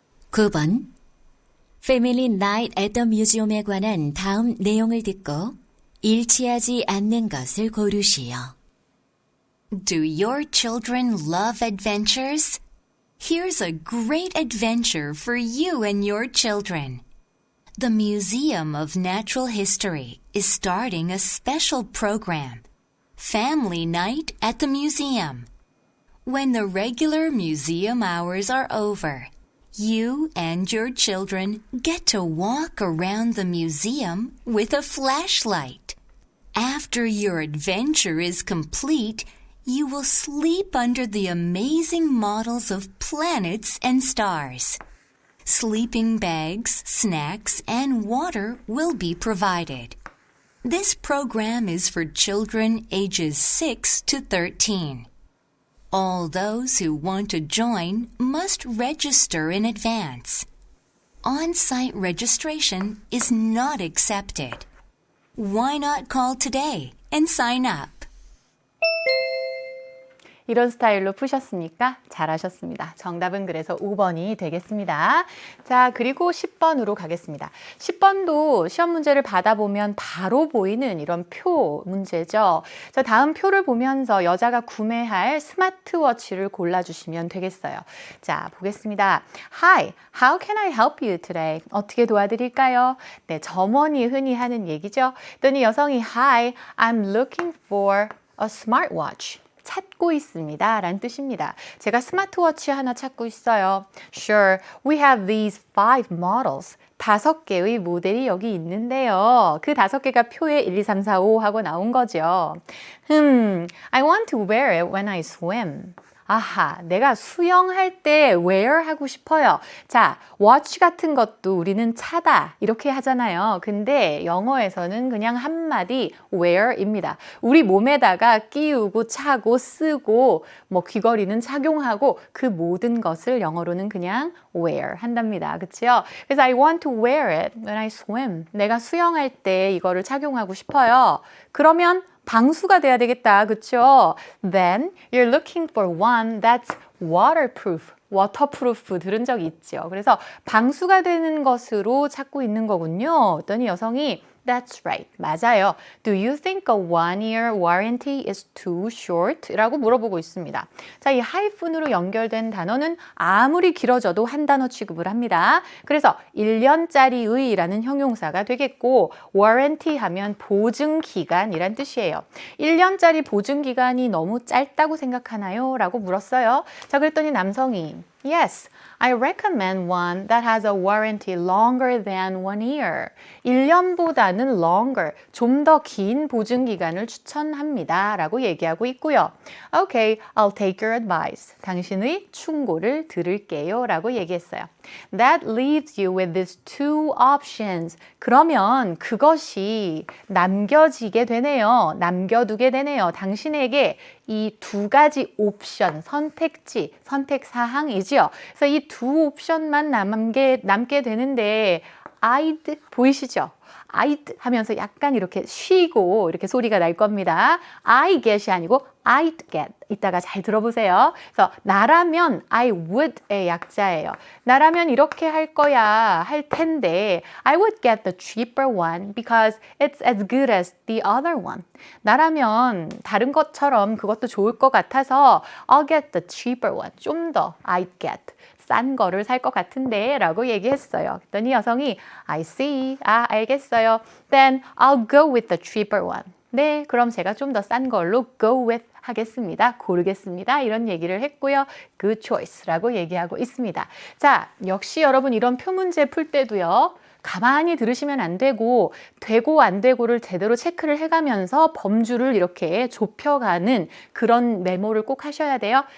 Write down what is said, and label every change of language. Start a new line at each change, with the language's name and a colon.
Korean: 9번 Family Night at the Museum에 관한 다음 내용을 듣고 일치하지 않는 것을 고르시오.
English: Do your children love adventures? Here's a great adventure for you and your children. The Museum of Natural History is starting a special program, Family Night at the Museum. When the regular museum hours are over, you and your children get to walk around the museum with a flashlight. After your adventure is complete, you will sleep under the amazing models of planets and stars. Sleeping bags, snacks, and water will be provided. This program is for children ages 6 to 13. All those who want to join must register in advance. On-site registration is not accepted. Why not call today and sign up?
Korean: 이런 스타일로 푸셨습니까? 잘하셨습니다. 정답은 그래서 5번이 되겠습니다. 자, 그리고 10번으로 가겠습니다. 10번도 시험 문제를 받아보면 바로 보이는 이런 표 문제죠. 자, 다음 표를 보면서 여자가 구매할 스마트워치를 골라주시면 되겠어요. 자, 보겠습니다.
English: Hi, how can I help you today?
Korean: 어떻게 도와드릴까요? 네, 점원이 흔히 하는 얘기죠. 그랬더니 여성이
English: Hi, I'm looking for a smartwatch.
Korean: 찾고 있습니다. 라는 뜻입니다. 제가 스마트워치 하나 찾고 있어요.
English: Sure, we have these 5 models.
Korean: 5개의 모델이 여기 있는데요. 그 5개가 표에 1, 2, 3, 4, 5 하고 나온 거죠.
English: I want to wear it when I swim.
Korean: 아하, 내가 수영할 때 wear 하고 싶어요. 자, watch 같은 것도 우리는 차다 이렇게 하잖아요. 근데 영어에서는 그냥 한마디 wear입니다. 우리 몸에다가 끼우고 차고 쓰고 뭐 귀걸이는 착용하고 그 모든 것을 영어로는 그냥 wear 한답니다. 그렇죠?
English: 그래서 I want to wear it when I swim.
Korean: 내가 수영할 때 이거를 착용하고 싶어요. 그러면 방수가 돼야 되겠다. 그렇죠?
English: Then you're looking for one that's waterproof.
Korean: waterproof 들은 적이 있죠. 그래서 방수가 되는 것으로 찾고 있는 거군요. 그랬더니 여성이
English: That's right.
Korean: 맞아요.
English: Do you think a 1-year warranty is too short?
Korean: 라고 물어보고 있습니다. 자, 이 하이픈으로 연결된 단어는 아무리 길어져도 한 단어 취급을 합니다. 그래서 1년짜리의 라는 형용사가 되겠고 warranty 하면 보증기간이란 뜻이에요. 1년짜리 보증기간이 너무 짧다고 생각하나요? 라고 물었어요. 자, 그랬더니 남성이
English: Yes, I recommend one that has a warranty longer than 1 year.
Korean: 1년보다는 longer, 좀 더 긴 보증기간을 추천합니다. 라고 얘기하고 있고요.
English: Okay, I'll take your advice.
Korean: 당신의 충고를 들을게요. 라고 얘기했어요.
English: That leaves you with these 2 options.
Korean: 그러면 그것이 남겨지게 되네요. 남겨두게 되네요. 당신에게 이 2가지 옵션, 선택지, 선택사항이지요. 그래서 이 2 옵션만 남게 되는데 I'd 보이시죠? I'd 하면서 약간 이렇게 쉬고 이렇게 소리가 날 겁니다. I get이 아니고 I'd get. 이따가 잘 들어보세요. 그래서 나라면 I would의 약자예요. 나라면 이렇게 할 거야 할 텐데
English: I would get the cheaper one because it's as good as the other one.
Korean: 나라면 다른 것처럼 그것도 좋을 것 같아서
English: I'll get the cheaper one.
Korean: 좀 더 I'd get. 싼 거를 살 것 같은데 라고 얘기했어요. 그랬더니 여성이
English: I see.
Korean: 알겠어요.
English: Then I'll go with the cheaper one.
Korean: 네, 그럼 제가 좀 더 싼 걸로 go with 하겠습니다. 고르겠습니다. 이런 얘기를 했고요.
English: Good choice
Korean: 라고 얘기하고 있습니다. 자, 역시 여러분 이런 표 문제 풀 때도요. 가만히 들으시면 안 되고 안 되고를 제대로 체크를 해가면서 범주를 이렇게 좁혀가는 그런 메모를 꼭 하셔야 돼요.